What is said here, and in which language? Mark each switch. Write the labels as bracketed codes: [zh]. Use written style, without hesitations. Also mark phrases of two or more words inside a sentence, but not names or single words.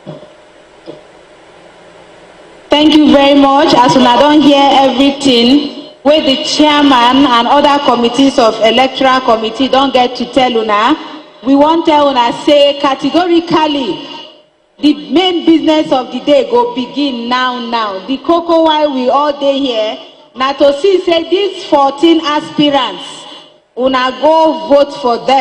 [pcm] Thank you very much. As I don't hear everything, where the chairman and other committees of electoral committee don't get to tell una, we want tell una say categorically the main business of the day go begin now. The cocoa why we all day here, now to see say these 14 aspirants, una go vote for them.